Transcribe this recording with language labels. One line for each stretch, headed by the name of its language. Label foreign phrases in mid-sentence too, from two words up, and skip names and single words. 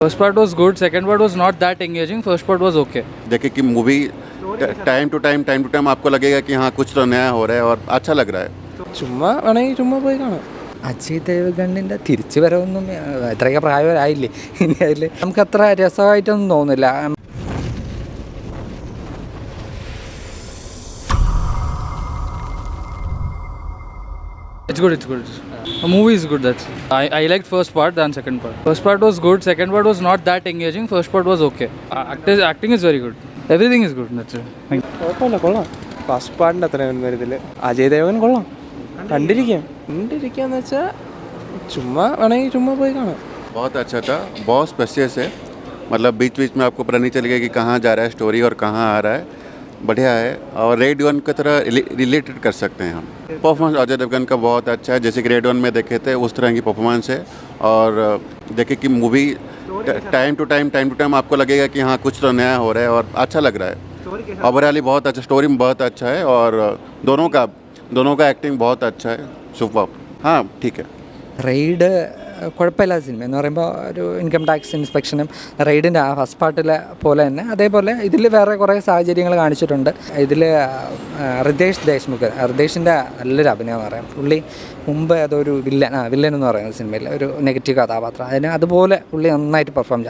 English: First part was good, second part was not that engaging, first part was okay.
Hindi: देखे कि मूवी
English: time to time
Hindi: आपको लगेगा कि हाँ कुछ तो नया हो रहा है और अच्छा लग रहा है.
Malayalam: ചുമ്മാ വേണമെങ്കിൽ ചുമ്മാ പോയി കാണാം. അജയ് ദേവ്ഗണിൻ്റെ തിരിച്ചു വരവൊന്നും ഇത്രയൊക്കെ പ്രായമായില്ലേ, ഇനി അതിൽ നമുക്കത്ര രസമായിട്ടൊന്നും തോന്നില്ല.
English: It's good. The movie is good, that's it. I liked first part than second part. First part was good, second part was not that engaging, first part was okay. Acting is very good. Everything is good, that's it. Thank you.
Malayalam: കുഴപ്പമില്ല, കൊള്ളാം.
English: first part
Malayalam: അത്രയും വരുന്നില്ല. അജയ് ദേവൻ കൊള്ളാം, കണ്ടിരിക്കാന്ന് വെച്ചാൽ ചുമ്മാ വേണമെങ്കിൽ ചുമ്മാ പോയി കാണാം.
Hindi: बहुत अच्छा था, बहुत स्पेशियस है. मतलब बीच बीच में आपको पता नहीं चलेगा कि कहाँ जा रहा है स्टोरी और कहाँ आ रहा है. बढ़िया है और रेड वन की तरह रिलेटेड कर सकते हैं हम. परफॉर्मेंस अजय देवगन का बहुत अच्छा है, जैसे कि रेड वन में देखे थे उस तरह की परफॉर्मेंस है. और देखे कि मूवी
English: time to time
Hindi: आपको लगेगा कि हाँ कुछ तो नया हो रहा है और अच्छा लग रहा है. ओवरऑली बहुत अच्छा, स्टोरी में बहुत अच्छा है और दोनों का एक्टिंग बहुत अच्छा है. सुपर. हाँ ठीक है.
Malayalam: റെയ്ഡ് കുഴപ്പമില്ലാത്ത സിനിമ എന്ന് പറയുമ്പോൾ ഒരു
English: income tax inspection
Malayalam: റെയ്ഡിൻ്റെ ആ
English: first part
Malayalam: പോലെ തന്നെ അതേപോലെ ഇതിൽ വേറെ കുറേ സാഹചര്യങ്ങൾ കാണിച്ചിട്ടുണ്ട്. ഇതിൽ ഋതേഷിൻ്റെ നല്ലൊരു അഭിനയം എന്ന് പറയാം. പുള്ളി മുമ്പ് അതൊരു വില്ലൻ എന്ന് പറയുന്ന സിനിമയിൽ ഒരു നെഗറ്റീവ് കഥാപാത്രം, അതുപോലെ പുള്ളി നന്നായിട്ട് പെർഫോം ചെയ്തു.